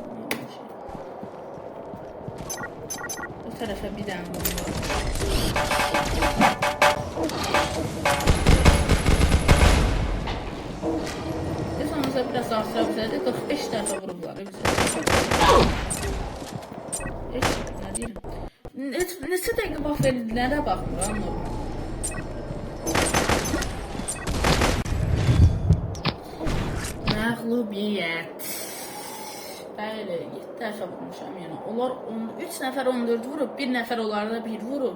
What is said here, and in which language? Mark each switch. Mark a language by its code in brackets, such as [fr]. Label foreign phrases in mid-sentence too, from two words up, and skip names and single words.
[tr] Bu tarafa bir tane bomba. Sonumuzda biraz [az] artıra bize 45 dəfə vurublar bize. [tr] Ne diyeyim? [az] Neçə dəqiqə vaxt verdilər baxmıram normal. Məğlubiyyət. Bəli, 7 dəfə vurmuşam yəni. Onlar 3 nəfər 14 vurub, 1 nəfər onlarda 1 vurub.